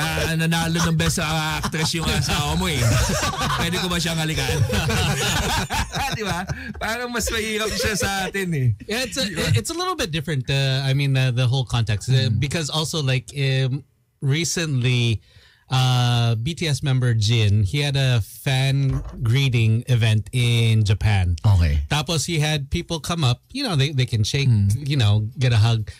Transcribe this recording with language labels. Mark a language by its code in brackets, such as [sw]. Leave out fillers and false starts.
[tl] Nanalo ng best actress yung asawa mo eh. Pwede ko ba siyang halikan? 'Di ba? Parang mas mahirap siya sa atin eh. [en] Yeah, it's a little bit different. I mean the whole context because also like recently BTS member Jin, he had a fan greeting event in Japan. Okay. Tapos he had people come up, they can shake, get a hug.